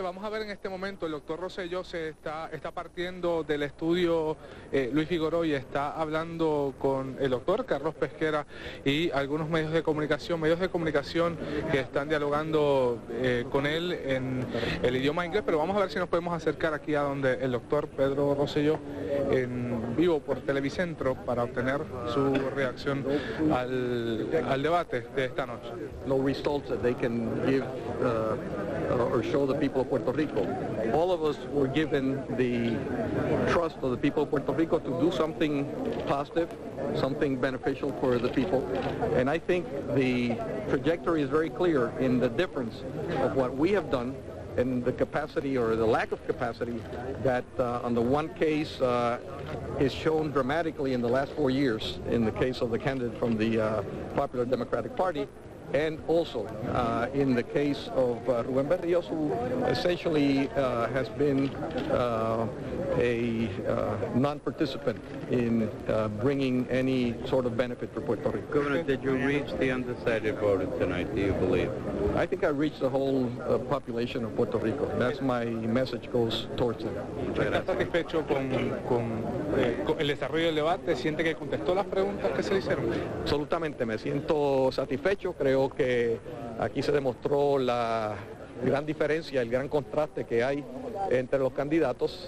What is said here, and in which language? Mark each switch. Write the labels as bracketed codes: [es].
[es] Vamos a ver en este momento, el doctor Rosselló está partiendo del estudio Luis Figueroa y está hablando con el doctor Carlos Pesquera y algunos medios de comunicación que están dialogando con él en el idioma inglés, pero vamos a ver si nos podemos acercar aquí a donde el doctor Pedro Rosselló en vivo por Televicentro para obtener su reacción al debate de esta noche. [en] No results that they can give or show the people of Puerto Rico. All of us were given the trust of the people of Puerto Rico to do something positive, something beneficial for the people. And I think the trajectory is very clear in the difference of what we have done and the capacity or the lack of capacity that on the one case is shown dramatically in the last 4 years in the case of the candidate from the Popular Democratic Party, and also in the case of Rubén Berríos, who essentially has been a non-participant in bringing any sort of benefit for Puerto Rico. Governor, did you reach the undecided voter tonight, do you believe? I think I reached the whole population of Puerto Rico. That's my message goes towards them. [es] ¿Está satisfecho con el desarrollo del debate? ¿Siente que contestó las preguntas que se le hicieron? Absolutamente, me siento satisfecho. Creo que aquí se demostró la gran diferencia, el gran contraste que hay entre los candidatos.